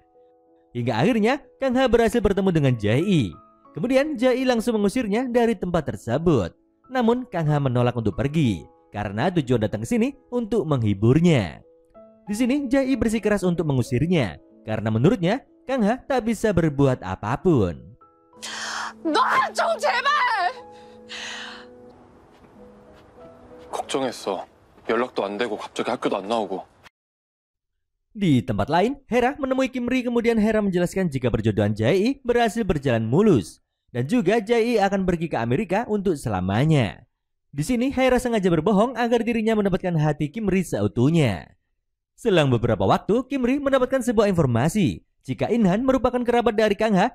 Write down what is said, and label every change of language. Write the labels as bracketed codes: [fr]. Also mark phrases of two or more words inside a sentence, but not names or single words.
[id] Hingga akhirnya Kang Ha berhasil bertemu dengan Jae. Kemudian Jae langsung mengusirnya dari tempat tersebut. Namun Kang Ha menolak untuk pergi karena tujuan datang ke sini untuk menghiburnya. Di sini Jae bersikeras untuk mengusirnya karena menurutnya Kang Ha tak bisa berbuat apapun. [ko] 놔! 좀 제발! 걱정했어. 연락도 안 되고 갑자기 학교도 안 나오고. [id] Di tempat lain, Hera menemui Kimri, kemudian Hera menjelaskan jika perjodohan Jae berhasil berjalan mulus dan juga Jae akan pergi ke Amerika untuk selamanya. Di sini Hera sengaja berbohong agar dirinya mendapatkan hati Kimri seutuhnya. Selang beberapa waktu, Kimri mendapatkan sebuah informasi jika Inhan merupakan kerabat dari Kang Ha.